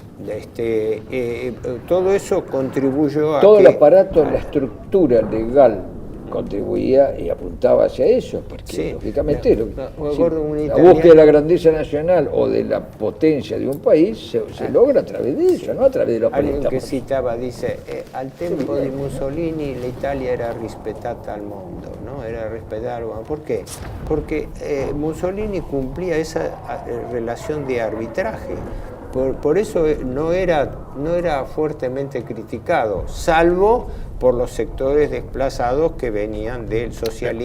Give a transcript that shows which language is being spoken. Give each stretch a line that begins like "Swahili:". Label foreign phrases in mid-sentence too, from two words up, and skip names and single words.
Spanish: Todo eso contribuyó a todo que... el aparato, la estructura legal contribuía y apuntaba hacia eso, porque lógicamente la búsqueda de la grandeza nacional o de la potencia de un país se logra a través de eso, no a través de los Alguien préstamos. que citaba, dice,
Italian: al tempo di Mussolini l'Italia era rispettata al mondo,
Spanish: ¿no? Era respetada al mundo. ¿Por qué? Porque Mussolini cumplía esa relación de arbitraje. Por eso no era fuertemente criticado, salvo por los sectores desplazados que venían del socialismo.